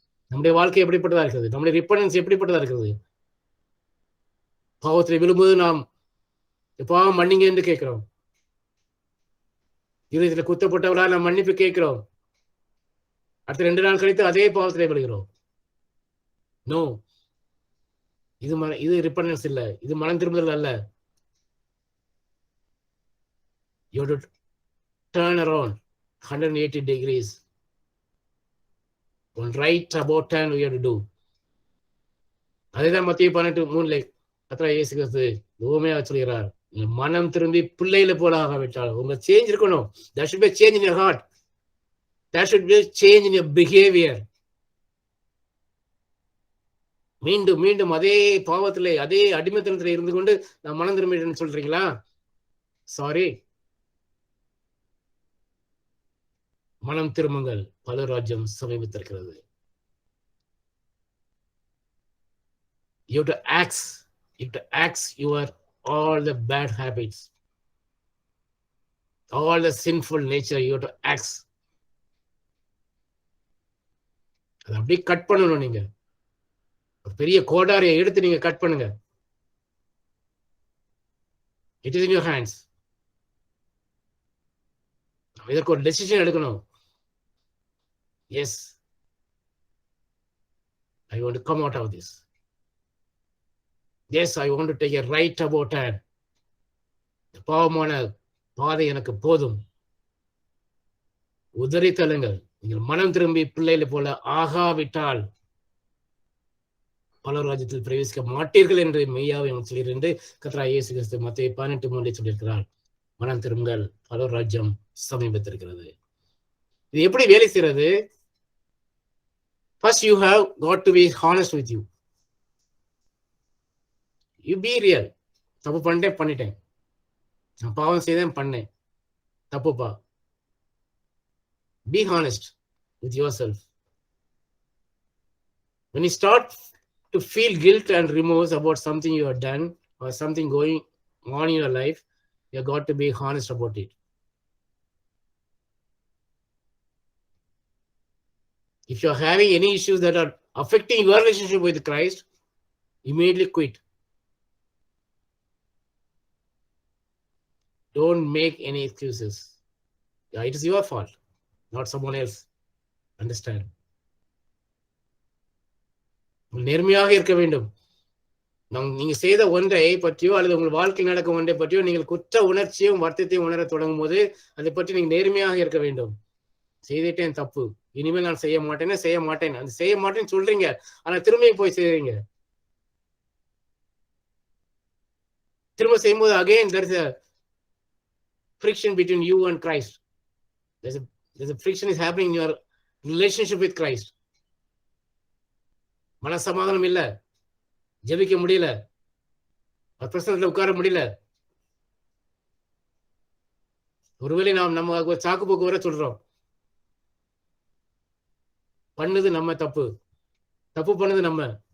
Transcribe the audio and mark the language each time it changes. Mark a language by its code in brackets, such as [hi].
[ta] நம்முடைய வாழ்க்கை எப்படிப்பட்டதா இருக்கிறது? நம்முடைய ரிப்பனன்ஸ் எப்படிப்பட்டதா இருக்கிறது? பாவத்தில் விழும்போது நாம் பாவம் மன்னிங்க என்று கேட்கிறோம். இருதயத்தில் குத்தப்பட்டவர்களால் நாம் மன்னிப்பு கேட்கிறோம். அடுத்த 2 நாள் கழித்து அதே பாவத்திலே விழுகிறோம். நோ, இது ரிப்பனன்ஸ் இல்ல, இது மனம் திரும்புதல் அல்ல. [en] You have to turn around 180 degrees. One right about turn we have to do. [ta] அதேதான் மத்தேயு 18:3 கர்த்தராகிய இயேசு கிறிஸ்து உவமையா சொல்கிறார், மனம் திரும்பி பிள்ளைகளை போல ஆகாவிட்டால், உங்க சேஞ்ச் இருக்கணும். [en] There should be a change in your heart. There should be a change in your behavior. [ta] மீண்டும் மீண்டும் அதே பாவத்திலே, அதே அடிமைத்தனத்திலே இருந்து கொண்டு நான் மனம் திரும்பிட்டேன்னு சொல்றீங்களா? சாரி, மனம் திரும்புங்கள், பரலோக ராஜ்யம் சமீபித்திருக்கிறது. [en] You have to axe your all the bad habits, all the sinful nature. You have to axe. [ta] அதை அப்படியே கட் பண்ணணும். நீங்க ஒரு பெரிய கோடாரியை எடுத்து நீங்க கட் பண்ணுங்க. [en] It is in your hands. [ta] இதற்கு ஒரு டெசிஷன் எடுக்கணும். [en] Yes, I want to come out of this. Yes, I want to take a right about turn. [ta] பாவமான பாதை எனக்கு போதும். உதறி தள்ளுங்கள். நீங்கள் மனம் திரும்பி பிள்ளைகளை போல ஆகாவிட்டால் பரலோக ராஜ்யத்தில் பிரவேசிக்க மாட்டீர்கள் என்று மெய்யாவை சொல்கிறேன் என்று கர்த்தராகிய இயேசு கிறிஸ்து மத்தேயு 18:3 சொல்லியிருக்கிறார். மனம் திரும்புங்கள், பரலோக ராஜ்யம் சமீபத்திருக்கிறது. இது எப்படி வேலை செய்யறது? [en] First you have got to be honest with you. You be real. தப்பு பண்ணிட்டேன், நான் பாவம் செய்தேன், பண்ணேன், தப்புப்பா. Be honest with yourself. When you start to feel guilt and remorse about something you have done or something going on in your life, you have got to be honest about it. If you're having any issues that are affecting your relationship with Christ, immediately quit. Don't make any excuses. Yeah, it is your fault, not someone else. Understand? [ta] நேர்மையாக இருக்க வேண்டும். நீங்க செய்த ஒன்றை பற்றியோ அல்லது உங்கள் வாழ்க்கையில் நடக்கும் ஒன்றை பற்றியோ நீங்கள் குற்ற உணர்ச்சியும் வருத்தத்தையும் உணர தொடங்கும் போது அதை பற்றி நீங்க நேர்மையாக இருக்க வேண்டும். செய்துட்டேன் தப்பு, இனிமேல் நான் செய்ய மாட்டேன்னு அது செய்ய மாட்டேன்னு சொல்றீங்க, ஆனா திரும்பியும் போய் செய்றீங்க. திரும்ப செய்யும்போது [en] again there is a friction between you and Christ. There's a friction is happening in your relationship with Christ. [ta] மனசமாதானம் இல்ல, ஜெபிக்க முடியல, பிரசன்னத்துல உட்கார முடியல. ஒருவேளை நம்ம ஒரு சாக்கு போக்கு வர சொல்றோம். பண்ணது நம்ம தப்பு பண்ணது நம்ம.